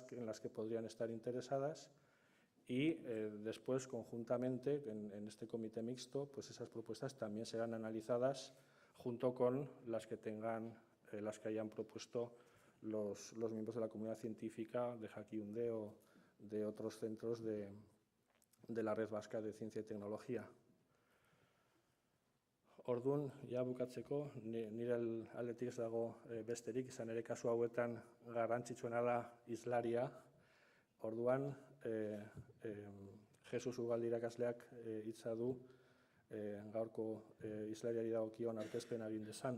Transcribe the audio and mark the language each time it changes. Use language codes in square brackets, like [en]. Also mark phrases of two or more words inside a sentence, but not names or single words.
[es] en las que podrían estar interesadas y después, conjuntamente, en este comité mixto, pues esas propuestas también serán analizadas junto con las que hayan propuesto los miembros de la comunidad científica de Jakiunde o de otros centros de la Red Vasca de Ciencia y Tecnología. [eu] Orduan, ja bukatzeko, nire aldetik ez dago besterik, izan ere kasu hauetan garrantzitsuena da hizlaria. Orduan, Jesus Ugaldi irakasleak hitza du gaurko hizlariari dagokion aurkezpena egin dezan.